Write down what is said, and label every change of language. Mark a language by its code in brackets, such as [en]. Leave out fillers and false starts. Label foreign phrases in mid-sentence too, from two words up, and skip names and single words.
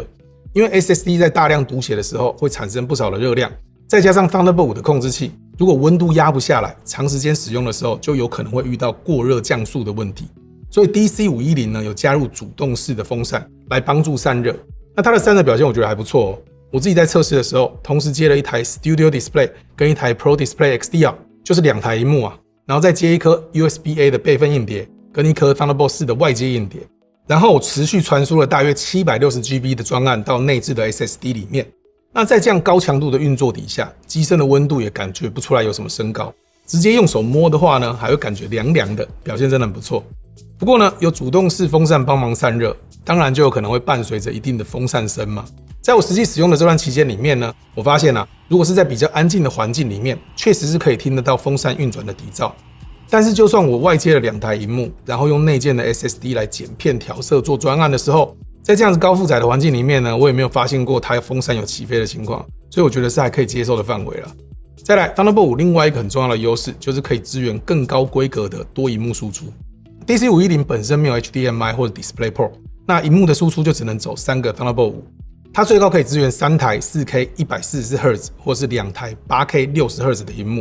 [zh] 因為 SSD 在大量讀寫的時候會產生不少的熱量，再加上 Thunderbolt 5的控制器，如果溫度壓不下來，長時間使用的時候就有可能會遇到過熱降速的問題。所以 DC510 呢有加入主動式的風扇來幫助散熱。那它的散熱表現我覺得還不錯哦。我自己在測試的時候，同時接了一台 Studio Display 跟一台 Pro Display XDR， 就是2台螢幕啊，然後再接一顆 USB-A 的備份硬碟跟一顆 Thunderbolt 4的外接硬碟，然後我持續傳輸了大約 760GB 的專案到內置的 SSD 裡面。那在這樣高強度的運作底下，機身的溫度也感覺不出來有什麼升高，直接用手摸的話呢，還會感覺涼涼的，表現真的很不錯。不過呢，有主動式風扇幫忙散熱，當然就有可能会伴隨着一定的風扇聲嘛。在我實際使用的這段期間裡面呢，我發現啊，如果是在比較安靜的環境裡面，確實是可以聽得到風扇運轉的底噪。但是就算我外接了2台螢幕，然後用內建的 SSD 來剪片調色做專案的時候，在這樣子高負載的環境裡面呢，我也沒有發現過它風扇有起飛的情況，所以我覺得是還可以接受的範圍了。再來 ，Thunderbolt 5 另外一個很重要的優勢就是可以支援更高規格的多螢幕輸出。DC510 本身沒有 HDMI 或者 DisplayPort， 那螢幕的輸出就只能走3個 Thunderbolt 5。它最高可以支援3台 4K 144Hz 或是2台 8K 60Hz 的螢幕。